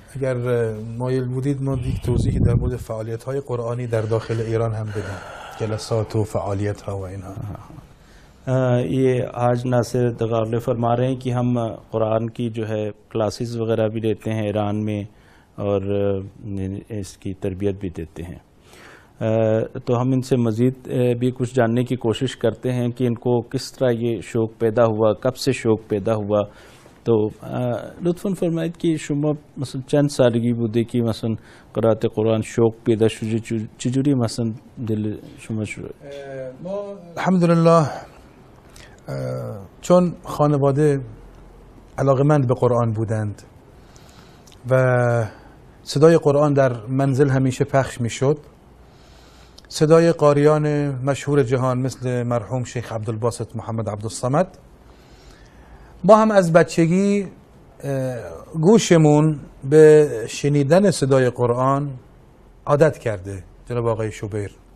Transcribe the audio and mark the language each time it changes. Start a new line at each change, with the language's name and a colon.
Persian: اگر مایل بودید ما یک توضیحی در مورد فعالیت‌های قرآنی در داخل ایران هم بدیم، جلسات و فعالیت‌ها و اینها.
Urdu: یہ آج ناصر دغارلے فرما رہے ہیں کہ ہم قرآن کی جو ہے کلاسز وغیرہ بھی دیتے ہیں ایران میں اور اس کی تربیت بھی دیتے ہیں. تو ہم ان سے مزید بھی کچھ جاننے کی کوشش کرتے ہیں کہ ان کو کس طرح یہ شوق پیدا ہوا، کب سے شوق پیدا ہوا.
Persian: تو لطفاً فرمایید که شما مثلا چند سالگی بوده که مثلا قرائت قرآن شوق پیدا شده، چجوری مثلا دل شما شد؟ ما الحمدلله چون خانواده علاقمند به قرآن بودند و صدای قرآن در منزل همیشه پخش می شد، صدای قاریان مشهور جهان مثل مرحوم شیخ عبدالباسط محمد عبدالصمد، ما هم از بچگی گوشمون به شنیدن صدای قرآن عادت کرده جناب آقای شوبیر.